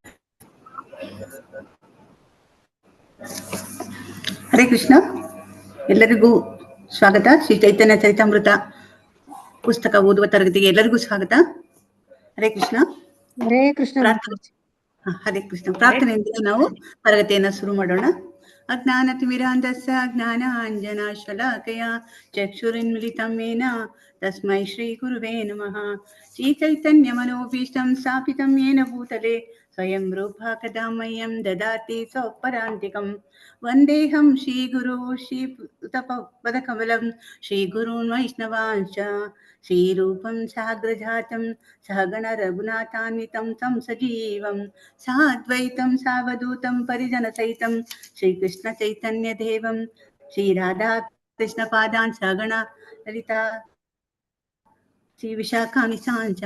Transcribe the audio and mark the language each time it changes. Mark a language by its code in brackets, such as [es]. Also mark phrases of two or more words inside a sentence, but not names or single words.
[kn] ಹರೇ ಕೃಷ್ಣ. ಎಲ್ಲರಿಗೂ ಸ್ವಾಗತ. ಶ್ರೀ ಚೈತನ್ಯ ಚರಿತಾಮೃತ ಪುಸ್ತಕ ಓದುವ ತರಗತಿಗೆ ಎಲ್ಲರಿಗೂ ಸ್ವಾಗತ. ಹರೇ ಕೃಷ್ಣ. ಹರೇ ಕೃಷ್ಣ. ಹರೇ ಕೃಷ್ಣ. ಪ್ರಾರ್ಥನೆಯಿಂದ ನಾವು ತರಗತಿಯನ್ನ ಶುರು ಮಾಡೋಣ. [sa] ಅಜ್ಞಾನತಿಮಿರಾಂಧಸ್ಯ ಜ್ಞಾನಾಂಜನಶಲಾಕಯ ಚಕ್ಷುರುನ್ಮಿಲಿತಂ ಯೇನ ತಸ್ಮೈ ಶ್ರೀ ಗುರುವೇ ನಮಃ. ಶ್ರೀ ಚೈತನ್ಯ ಮನೋಭೀಷ್ಟಂ ಸ್ಥಾಪಿತಂ ಯೇನ ಭೂತಲೆ ಸ್ವಯಂ ರೂಪಾ ಕದಾ ಮಹ್ಯಂ ದದಾತಿ ಸ್ವಪರಾಂತಿಕಂ. ವಂದೇಹಂ ಶ್ರೀ ಗುರು ಶ್ರೀಪದಕಮಲಂ ಶ್ರೀ ಗುರುನ್ ವೈಷ್ಣವಾಂಶ್ಚ ಶ್ರೀರೂಪಂ ಸಾಗ್ರಜಾತಂ ಸಹಗಣ ರಘುನಾಥಾನ್ವಿತಂ तं ಸಜೀವಂ ಸಾದ್ವೈತಂ ಸಾವಧೂತಂ ಪರಿಜನ ಸಹಿತಂ ಶ್ರೀಕೃಷ್ಣ ಚೈತನ್ಯ ದೇವಂ ಶ್ರೀ ರಾಧಾ ಕೃಷ್ಣ ಪಾದಾನ್ ಸಹಗಣ ಲಲಿತಾ ಶ್ರೀ ವಿಶಾಖಾನಿ ಸಾಂಚ.